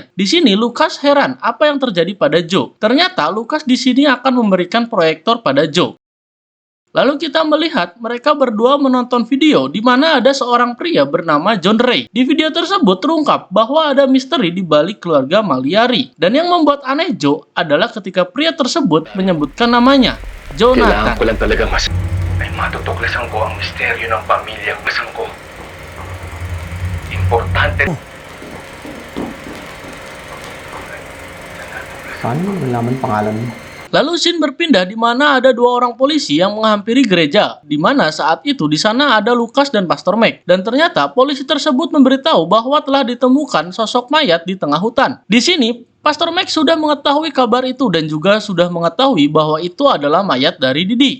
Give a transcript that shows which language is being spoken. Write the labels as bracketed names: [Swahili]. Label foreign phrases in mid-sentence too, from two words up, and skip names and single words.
[Indonesian] Di sini Lucas heran apa yang terjadi pada Joe. Ternyata Lucas di sini akan memberikan proyektor pada Joe. Lalu kita melihat mereka berdua menonton video di mana ada seorang pria bernama John Ray. Di video tersebut terungkap bahwa ada misteri di balik keluarga Maliari. Dan yang membuat aneh Joe adalah ketika pria tersebut menyebutkan namanya, Jonathan. [Filipino] Kailangan ko lang talaga ay matutuklasan ko ang misteryo ng pamilyang basang ko. Importante. Paano mo nalaman pangalan mo? [Indonesian] Lalu scene berpindah di mana ada 2 orang polisi yang menghampiri gereja, di mana saat itu di sana ada Lucas dan Pastor Mac. Dan ternyata polisi tersebut memberitahu bahwa telah ditemukan sosok mayat di tengah hutan. Di sini Pastor Mac sudah mengetahui kabar itu dan juga sudah mengetahui bahwa itu adalah mayat dari Didi.